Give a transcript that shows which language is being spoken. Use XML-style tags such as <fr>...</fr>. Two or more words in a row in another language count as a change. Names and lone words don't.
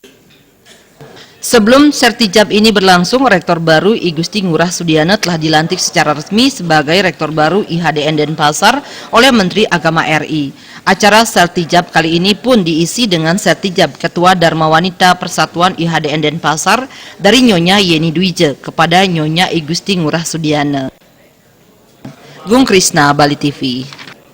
<id>Sebelum sertijab ini berlangsung, Rektor baru I Gusti Ngurah Sudiana telah dilantik secara resmi sebagai Rektor baru IHDN Denpasar oleh Menteri Agama RI. Acara sertijab kali ini pun diisi dengan sertijab Ketua Dharma Wanita Persatuan IHDN Denpasar dari Nyonya Yeni Dwije kepada Nyonya I Gusti Ngurah Sudiana. Gung Krisna, Bali TV.</id>